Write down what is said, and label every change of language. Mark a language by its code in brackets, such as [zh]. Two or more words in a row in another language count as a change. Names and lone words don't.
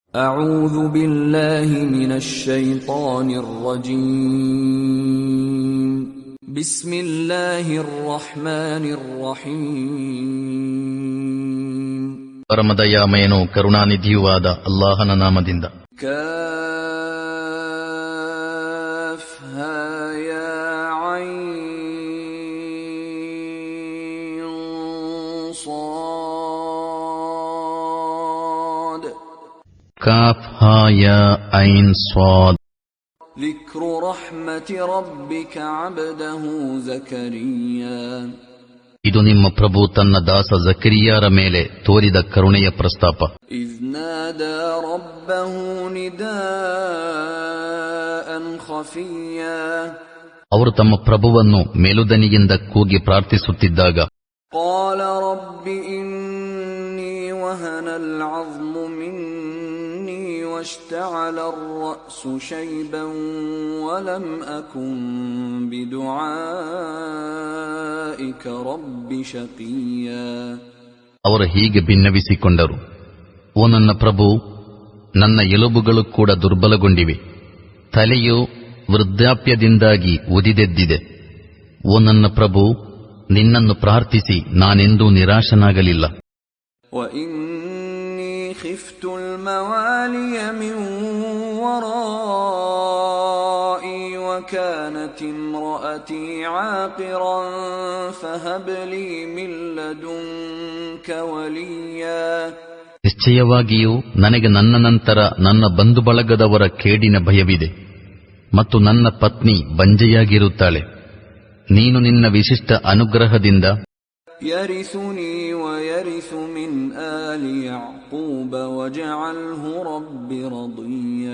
[ar] أعوذ بالله من الشيطان الرجيم بسم الله الرحمن الرحيم [kn] ಪರಮದಯಾಮಯನೂ ಕರುಣಾನಿಧಿಯೂ ಆದ ಅಲ್ಲಾಹನ ನಾಮದಿಂದ. [ar] كاف ها يا عين صاد كاف ها يا عين صاد. ذكر رحمة ربك عبده زكريا. [kn] ಇದು ನಿಮ್ಮ ಪ್ರಭು ತನ್ನ ದಾಸ ಜಕರಿಯಾರ ಮೇಲೆ ತೋರಿದ ಕರುಣೆಯ ಪ್ರಸ್ತಾಪ. [ar] إذ نادى ربه نداء خفيا. [kn] ಅವರು ತಮ್ಮ ಪ್ರಭುವನ್ನು ಮೇಲುದನಿಯಿಂದ ಕೂಗಿ ಪ್ರಾರ್ಥಿಸುತ್ತಿದ್ದಾಗ, [ar] قال رب إني وهن العظم مني واشتعل الرأس شيبا ولم أكن بدعائك رب شقيا. [kn] ಅವರು ಹೀಗೆ ಭಿನ್ನವಿಸಿಕೊಂಡರು, ಓ ನನ್ನ ಪ್ರಭು, ನನ್ನ ಎಲುಬುಗಳು ಕೂಡ ದುರ್ಬಲಗೊಂಡಿವೆ, ತಲೆಯು ವೃದ್ಧಾಪ್ಯದಿಂದಾಗಿ ಉದಿದೆದ್ದಿದೆ. ಓ ನನ್ನ ಪ್ರಭು, ನಿನ್ನನ್ನು ಪ್ರಾರ್ಥಿಸಿ ನಾನೆಂದೂ ನಿರಾಶನಾಗಲಿಲ್ಲ. [ar] وإني خفت الموالي من ورائي وكانت امرأتي عاقرا فهب لي من لدنك وليا. [kn] ನಿಶ್ಚಯವಾಗಿಯೂ ನನಗೆ ನನ್ನ ನಂತರ ನನ್ನ ಬಂಧು ಬಳಗದವರ ಕೇಡಿನ ಭಯವಿದೆ ಮತ್ತು ನನ್ನ ಪತ್ನಿ ಬಂಜೆಯಾಗಿರುತ್ತಾಳೆ. ನೀನು ನಿನ್ನ ವಿಶಿಷ್ಟ ಅನುಗ್ರಹದಿಂದ [ar] يرثني ويرث من آل يعقوب واجعله رب رضيا.